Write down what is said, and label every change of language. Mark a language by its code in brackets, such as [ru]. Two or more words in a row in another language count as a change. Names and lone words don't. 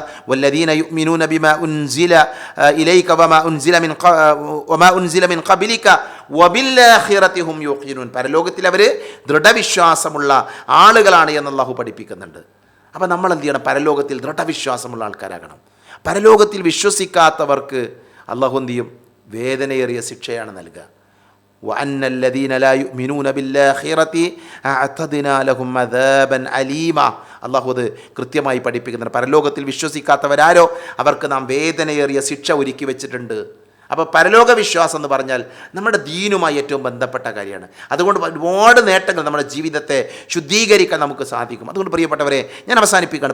[ar] والذين يؤمنون بما أنزل إليك وما أنزل من قبلك وبالآخرة هم يوقنون. [ml] പരലോകത്തിൽ അവർ ദൃഢവിശ്വാസമുള്ള ആളുകളാണ് എന്ന് അല്ലാഹു പഠിപ്പിക്കുന്നുണ്ട്. അപ്പോൾ നമ്മൾ എന്ത് ചെയ്യണം? പരലോകത്തിൽ ദൃഢവിശ്വാസമുള്ള ആൾക്കാരാകണം. പരലോകത്തിൽ വിശ്വസിക്കാത്തവർക്ക് അള്ളാഹു എന്ത് ചെയ്യും? വേദനയേറിയ ശിക്ഷയാണ് നൽകുക. [ar] وأن الذين لا يؤمنون بالآخرة أعتدنا لهم عذابا أليما. [ml] അള്ളാഹു അത് കൃത്യമായി പഠിപ്പിക്കുന്നുണ്ട്. പരലോകത്തിൽ വിശ്വസിക്കാത്തവരാരോ അവർക്ക് നാം വേദനയേറിയ ശിക്ഷ ഒരുക്കി വെച്ചിട്ടുണ്ട്. അപ്പോൾ പരലോക വിശ്വാസം എന്ന് പറഞ്ഞാൽ നമ്മുടെ ദീനുമായി ഏറ്റവും ബന്ധപ്പെട്ട കാര്യമാണ്. അതുകൊണ്ട് ഒരുപാട് നേട്ടങ്ങൾ നമ്മുടെ ജീവിതത്തെ ശുദ്ധീകരിക്കാൻ നമുക്ക് സാധിക്കും. അതുകൊണ്ട് പ്രിയപ്പെട്ടവരെ, ഞാൻ അവസാനിപ്പിക്കുകയാണ്.